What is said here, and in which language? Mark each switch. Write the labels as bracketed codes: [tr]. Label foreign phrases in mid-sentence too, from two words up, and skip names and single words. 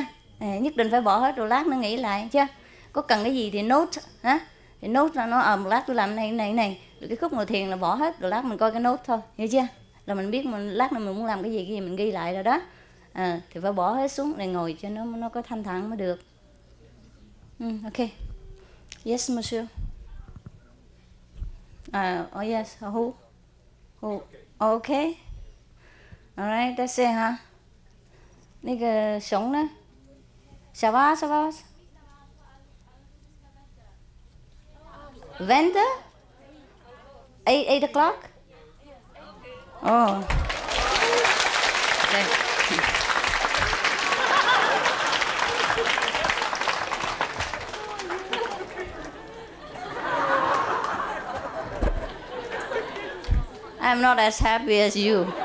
[vi] Nhất định phải bỏ hết rồi lát nó nghĩ lại, chưa? Có cần cái gì thì note, ha? Thì note là nó một lát tôi làm này. Rồi cái khúc ngồi thiền là bỏ hết, rồi lát mình coi cái note thôi, hiểu chưa? Là mình biết mình lát nữa mình muốn làm cái gì mình ghi lại rồi đó. Thì phải bỏ hết xuống để ngồi cho nó có thanh thản mới được. [en] Okay. Yes, monsieur. Oh yes. Who? Okay. Alright, that's it, [vi] hả? [zh] 那个熊呢？ [fr] ça va? [en] 20? 8 o'clock? Oh. Okay. I'm not as happy as you.